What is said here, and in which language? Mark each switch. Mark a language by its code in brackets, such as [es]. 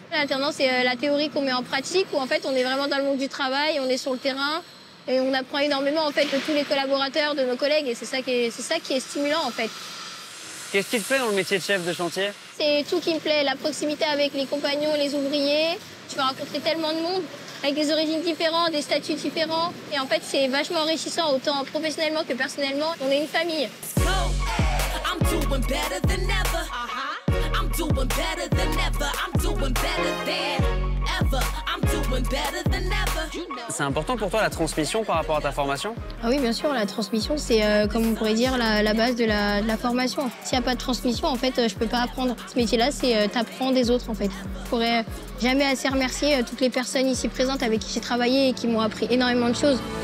[fr] L'alternance, c'est la théorie qu'on met en pratique, où en fait on est vraiment dans le monde du travail, on est sur le terrain, et on apprend énormément en fait de tous les collaborateurs, de nos collègues, et c'est ça qui est stimulant en fait. Qu'est-ce qui te plaît dans le métier de chef de chantier? C'est tout qui me plaît, la proximité avec les compagnons, les ouvriers. Tu vas rencontrer tellement de monde, avec des origines différentes, des statuts différents, et en fait c'est vachement enrichissant, autant professionnellement que personnellement. On est une famille. [en] I'm doing better than ever. I'm doing better than ever. I'm doing better than ever. I'm doing better than ever. [fr] C'est important pour toi la transmission par rapport à ta formation? Ah oui, bien sûr, la transmission, c'est comme on pourrait dire la base de la formation. S'il n'y a pas de transmission, en fait, je peux pas apprendre. Ce métier-là, c'est t'apprends des autres, en fait. Je pourrais jamais assez remercier toutes les personnes ici présentes avec qui j'ai travaillé et qui m'ont appris énormément de choses.